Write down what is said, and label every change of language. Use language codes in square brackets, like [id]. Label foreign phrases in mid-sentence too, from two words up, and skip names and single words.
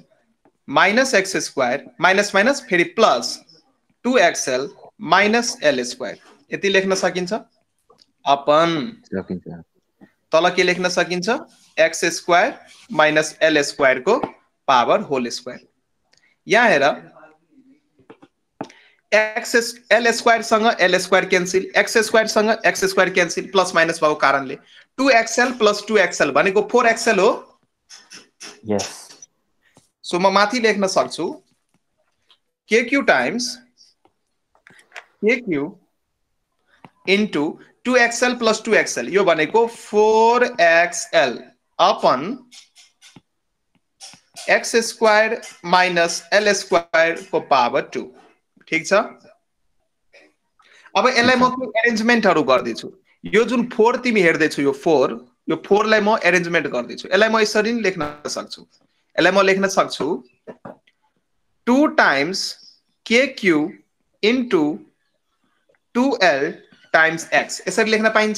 [en] minus x square minus minus [ne] फेरि [en] plus 2xl minus l square [ne] यति लेख्न सकिन्छ अपन तल के लेख्न सकिन्छ [en] x square minus l square [ne] को [en] power whole square [ne] यहाँ हेर [en] l square [ne] सँग [en] l square cancel, x square [ne] सँग [en] x square cancel, plus minus [ne] भएको कारणले [en] 2xl plus 2xl [ne] भनेको 4xl हो। यस। सो म माथि लेख्न सक्छु [en] kq times kq into 2xl plus 2xl, [ne] यो भनेको 4xl अपन [en] x square minus l square [ne] को पावर 2। ठीक छ। अब यसलाई म एरेन्जमेन्टहरु गर्दैछु। यो जुन 4 तिमी हेर्दैछौ, यो 4 लाई म एरेन्जमेन्ट गर्दैछु। यसलाई म यसरी नि लेख्न सक्छु। यसलाई म लेख्न सक्छु [en] 2 times kq into 2l times x, [ne] यसरी लेख्न पाइन्छ।